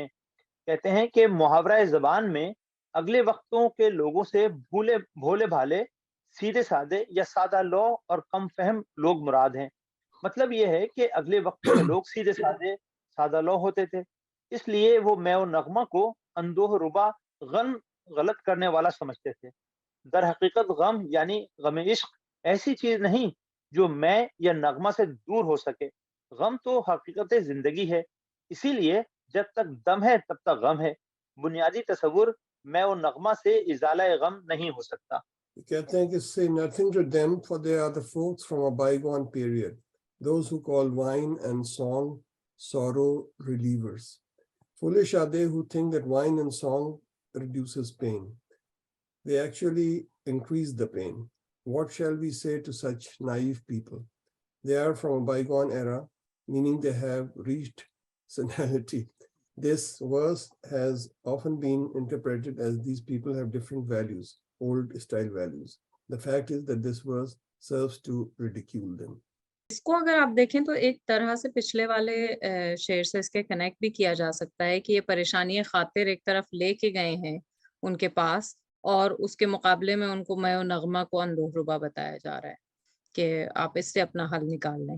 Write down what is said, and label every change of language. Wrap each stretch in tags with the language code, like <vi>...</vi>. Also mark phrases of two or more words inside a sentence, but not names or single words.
<ur>کہتے ہیں کہ محاورہ زبان میں اگلے وقتوں کے لوگوں سے بھولے بھالے, سیدھے سادے یا سادہ لو اور کم فہم لوگ مراد ہیں. مطلب یہ ہے کہ اگلے وقتوں میں لوگ سیدھے سادے, سادہ لو ہوتے تھے, اس لیے وہ میں و نغمہ کو اندوہ ربا, غم غلط کرنے والا سمجھتے تھے. در حقیقت غم یعنی غم عشق ایسی چیز نہیں جو میں یا نغمہ سے دور ہو سکے. غم تو حقیقت زندگی ہے, اسی لیے جب تک دم ہے تب تک غم ہے. بنیادی تصور میں و نغمہ سے ازالہ غم نہیں ہو سکتا. کہتے ہیں کہ</ur> <en>say nothing to them, for they are the folks from a bygone period, those who call wine and song sorrow relievers. Foolish are they who think that wine and song reduces pain. They actually increase the pain. What shall we say to such naive people? They are from a bygone era, meaning they have reached senility. This verse has often been interpreted as these people have different values, old style values. The fact is that this verse serves to ridicule them.</en> <ur>اس کو اگر آپ دیکھیں تو ایک طرح سے پچھلے والے شعر سے اس کے کنیکٹ بھی کیا جا سکتا ہے کہ یہ پریشانی خاطر ایک طرف لے کے گئے ہیں ان کے پاس, اور اس کے مقابلے میں ان کو میں و نغمہ کو اندوہ ربا بتایا جا رہا ہے کہ آپ اس سے اپنا حل نکال لیں.</ur>